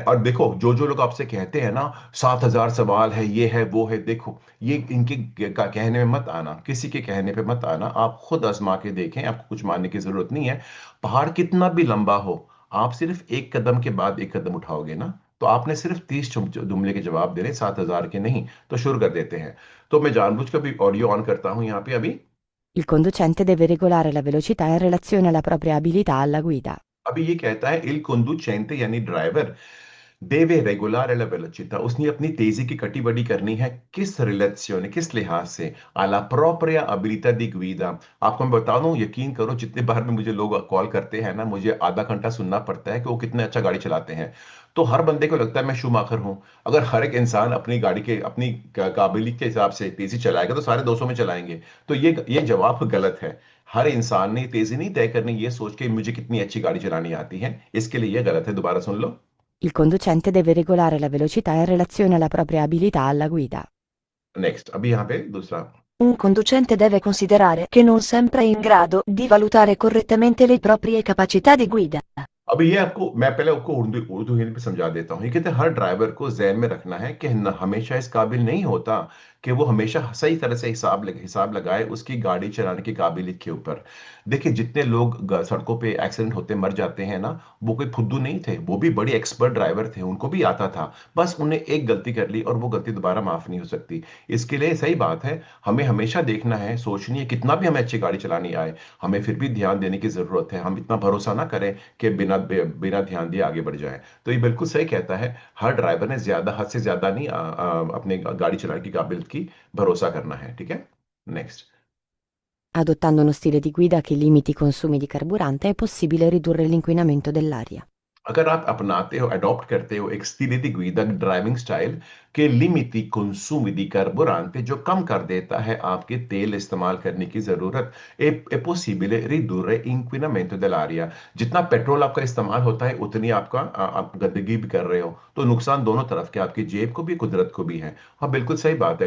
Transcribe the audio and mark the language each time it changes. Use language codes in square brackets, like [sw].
[hi] और देखो, जो जो लोग आपसे कहते हैं ना 7,000 सवाल है, ये है वो है, देखो ये इनके कहने में मत आना, किसी के कहने पे मत आना, आप खुद आजमा के देखें, आपको कुछ मानने की जरूरत नहीं है। पहाड़ कितना भी लंबा हो, आप सिर्फ एक कदम के बाद एक कदम उठाओगे ना, तो आपने सिर्फ 30 जुमले के जवाब दे रहे, 7,000 के नहीं। तो शुरू कर देते हैं। तो मैं जानबूझकर भी ऑडियो ऑन करता हूं यहाँ पे अभी। [it] Il conducente deve regolare la velocità in relazione alla propria abilità alla guida. [hi] अभी ये कहता है इल conducente यानी ड्राइवर [it] देवे रेगुलर एला वेलोचिटा, [hi] उसने अपनी तेजी की कटी बड़ी करनी है, किस रिलेzione, किस लिहाज से, [it] आला प्रोप्रिया अबिलिटा दी गुइदा। [hi] आपको मैं बता दूं, यकीन करो जितने बार में मुझे लोग कॉल करते हैं ना, मुझे आधा घंटा सुनना पड़ता है कि वो कितने अच्छा गाड़ी चलाते हैं। तो हर बंदे को लगता है मैं शूमाकर हूं। अगर हर एक इंसान अपनी गाड़ी के अपनी काबिलियत के हिसाब से तेजी चलाएगा, तो सारे 200 में चलाएंगे। तो ये जवाब गलत है। हर इंसान ने तेजी नहीं तय करनी ये सोच के मुझे कितनी अच्छी गाड़ी चलानी आती है, इसके लिए ये गलत है, दोबारा सुन लो। [it] Il conducente deve regolare la velocità in relazione alla propria abilità alla guida. [hi] Next, अभी यहाँ पे दूसरा। [it] Un conducente deve considerare che non sempre è in grado di valutare correttamente le proprie capacità di guida. [hi] अभी ये आपको मैं पहले आपको उर्दू उर्दू हिंदी में समझा देता हूँ। ये कहते हैं हर ड्राइवर को जहन में रखना है कि हमेशा इस काबिल नहीं होता कि वो हमेशा सही तरह से हिसाब लगाए उसकी गाड़ी चलाने की काबिलियत के ऊपर। देखिए जितने लोग सड़कों पे एक्सीडेंट होते मर जाते हैं ना, वो कोई फुद्दू नहीं थे, वो भी बड़े एक्सपर्ट ड्राइवर थे, उनको भी आता था। बस उन्हें एक गलती कर ली और वो गलती दोबारा माफ नहीं हो सकती। इसके लिए सही बात है, हमें हमेशा देखना है, सोचनी है, कितना भी हमें अच्छी गाड़ी चलानी आए, हमें फिर भी ध्यान देने की जरूरत है। हम इतना भरोसा ना करें कि बिना ध्यान दिए आगे बढ़ जाए। तो ये बिल्कुल सही कहता है, हर ड्राइवर ने ज्यादा हद से ज्यादा नहीं अपने गाड़ी चलाने की काबिलियत की भरोसा करना है, ठीक है। Next. [it] Adottando uno stile di guida che limiti i consumi di carburante è possibile ridurre l'inquinamento dell'aria. [hi] अगर आप अपनाते हो, अडॉप्ट करते हो एक [it] स्टिल दी गुइदा [hi] ड्राइविंग स्टाइल [it] के लिमिटी कंसूम दी कार्बोरेंट, [hi] जो कम कर देता है आपके तेल इस्तेमाल करने की जरूरत, [it] ए पॉसिबल रिडूरे इंक्विनामेंटो dell'aria। [hi] जितना पेट्रोल आपका इस्तेमाल होता है उतनी आपका आप गंदगी भी कर रहे हो, तो नुकसान दोनों तरफ के, आपकी जेब को भी कुदरत को भी है। हाँ बिल्कुल सही बात है।